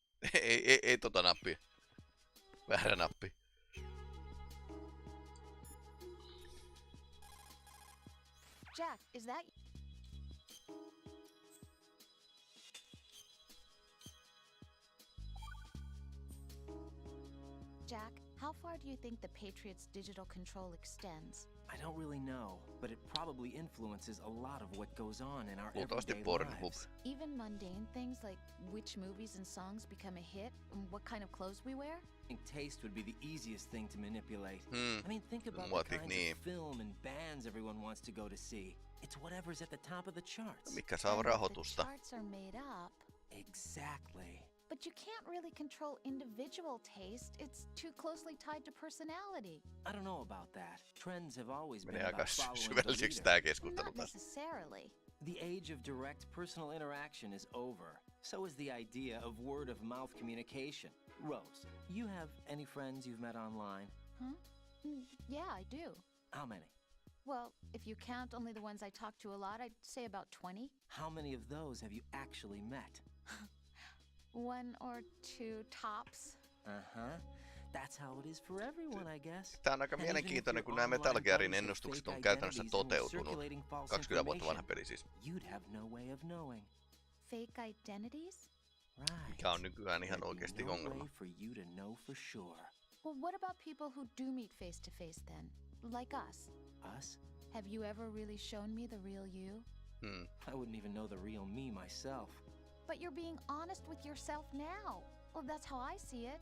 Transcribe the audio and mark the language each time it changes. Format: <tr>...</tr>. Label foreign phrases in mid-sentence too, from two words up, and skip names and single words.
<fi>ei tota nappia. Väärä nappi.</fi> <en>Jack, is that... Jack, how far do you think the Patriots' digital control extends? I don't really know, but it probably influences a lot of what goes on in our</en> <fi>Luultavasti</fi> <en>everyday</en> <fi>Pornhub.</fi> <en>lives. Even mundane things like which movies and songs become a hit and what kind of clothes we wear? I think taste would be the easiest thing to manipulate. I mean, think about the kinds of film and bands everyone wants to go to see. It's whatever's at the top of the charts.</en> <fi>Mikä saa rahoitusta?</fi> <en>The charts are made up. Exactly. But you can't really control individual taste. It's too closely tied to personality. I don't know about that. Trends have always been</en> <fi>Menee aika</fi> <en>about following the</en> <fi>syvälliseksi tää</fi> <en>leader.</en> <fi>keskustelu</fi> <en>Not</en> <fi>taas.</fi> <en>necessarily. The age of direct personal interaction is over. So is the idea of word-of-mouth communication. Rose, you have any friends you've met online? Huh? Yeah, I do. How many? Well, if you count only the ones I talk to a lot, I'd say about 20. How many of those have you actually met? 1 or 2 tops. Uh-huh. That's how it is for everyone, I guess.</en> <fi>Tää on aika mielenkiintoinen, kun nämä Metal Gearin ennustukset on käytännössä toteutunut. 20 vuotta vanha peli siis.</fi> <en>You'd have no way of knowing. Fake identities? Right.</en> <fi>Mikä on nykyään ihan oikeasti ongelma.</fi> <en>For you to know for sure. Well, what about people who do meet face to face then? Like us? Us? Have you ever really shown me the real you? I wouldn't even know the real me myself. But you're being honest with yourself now. Well, that's how I see it.</en>